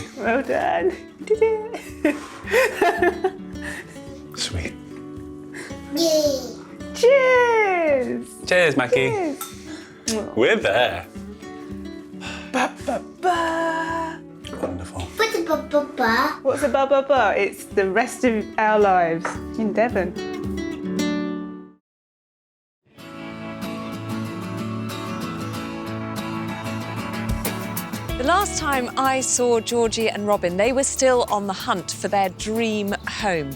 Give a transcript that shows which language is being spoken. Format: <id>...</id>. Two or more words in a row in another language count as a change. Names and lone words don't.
<en>Well done. Did it. Sweet. Yay! Cheers. Cheers, Mackie. Cheers. We're there. Ba, ba, ba. Wonderful. What's a ba-ba-ba? What's a ba ba ba? It's the rest of our lives in Devon. The last time I saw Georgie and Robin, they were still on the hunt for their dream home.</en>